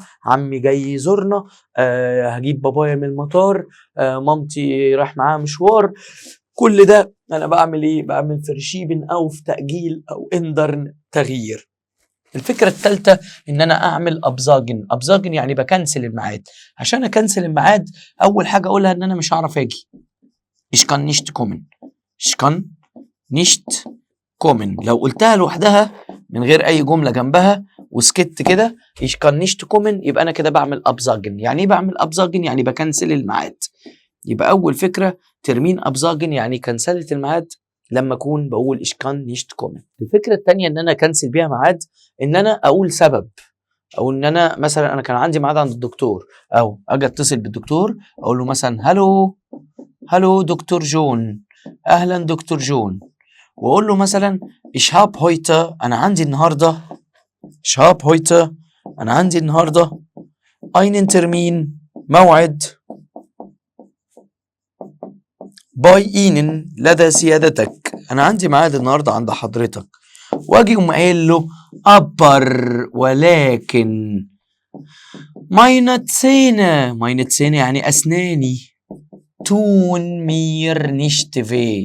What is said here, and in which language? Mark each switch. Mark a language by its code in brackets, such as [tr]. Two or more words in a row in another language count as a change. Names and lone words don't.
[ar] عمي جاي يزورنا، هجيب بابايا من المطار، مامتي راح معاها مشوار. كل ده انا بعمل ايه؟ بعمل فرشيبن او في تاجيل او اندرن تغيير. الفكرة الثالثة ان انا اعمل ابزاجن يعني بكنسل الميعاد. عشان اكنسل الميعاد اول حاجة اقولها ان انا مش هعرف اجي، [de] ich kann nicht kommen. [ar] لو قلتها لوحدها من غير اي جملة جنبها وسكت كده [de] ich kann nicht kommen، [ar] يبقى انا كده بعمل ابزاجن. يعني ايه بعمل ابزاجن؟ يعني بكنسل الميعاد. يبقى اول فكرة [de] Termin absagen [ar] يعني كنسلت الميعاد لما اكون بقول [de] ich kann nicht kommen. [ar] الفكرة الثانية ان انا كنسل بيها ميعاد ان انا اقول سبب، او ان انا مثلا انا كان عندي ميعاد عند الدكتور، او اجي اتصل بالدكتور اقول له مثلا هلو دكتور جون، اهلا دكتور جون، واقول له مثلا [de] ich habe heute [ar] انا عندي النهارده [de] einen Termin [ar] موعد [de] bei Ihnen [ar] لدى سيادتك، انا عندي ميعاد النهارده عند حضرتك. واجي قايل له ولكن [de] meine Zähne [ar] يعني اسناني [de] tun mir [ar] نشتفي.